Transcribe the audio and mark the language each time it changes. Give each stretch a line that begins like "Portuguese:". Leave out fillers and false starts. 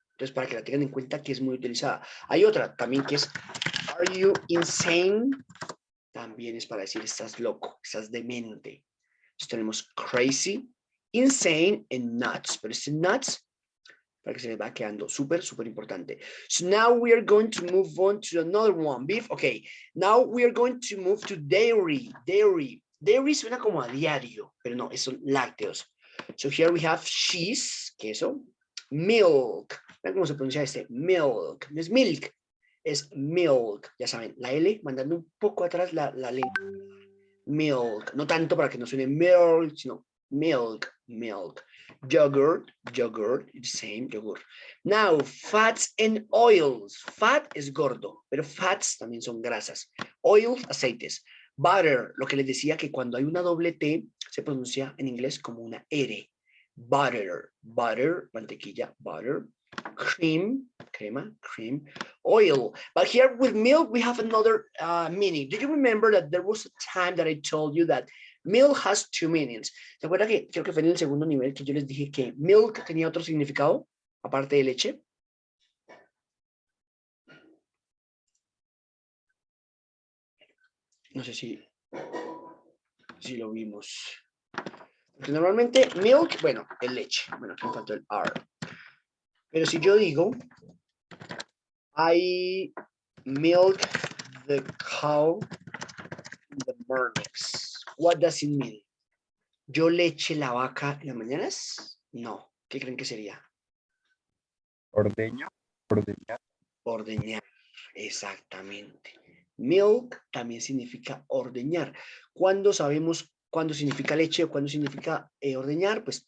Spanish: Entonces, para que la tengan en cuenta que es muy utilizada. Hay otra también que es
English: are you insane?
Spanish: También es para decir estás loco, estás demente. Entonces tenemos
English: crazy, insane and nuts.
Spanish: Pero este nuts, para que se les va quedando súper importante.
English: So now we are going to move on to another one. Beef, okay. Now we are going to move to dairy.
Spanish: Dairy suena como a diario, pero no, son lácteos.
English: So here we have cheese, queso, milk.
Spanish: Vean cómo se pronuncia este, milk. No es milk, es milk. Ya saben, la L mandando un poco atrás la lengua. Milk, no tanto para que no suene milk, sino milk.
English: Yogurt, the same, yogurt. Now, fats and oils.
Spanish: Fat es gordo, pero fats también son grasas. Oils, aceites. Butter, lo que les decía que cuando hay una doble T, se pronuncia en inglés como una R.
English: Butter, mantequilla, butter. Cream, crema, cream, oil. But here with milk, we have another meaning. Do you remember that there was a time that I told you that milk has two meanings?
Spanish: ¿Se acuerdan que creo que fue en el segundo nivel que yo les dije que milk tenía otro significado, aparte de leche? No sé si lo vimos. Porque normalmente milk, bueno, es leche. Bueno, aquí me faltó el R. Pero si yo digo,
English: I milk the cow in the mornings. What does it mean?
Spanish: ¿Yo leche la vaca en las mañanas? No. ¿Qué creen que sería? Ordeño. Ordeñar. Exactamente. Milk también significa ordeñar. ¿Cuándo sabemos cuándo significa leche o cuándo significa ordeñar?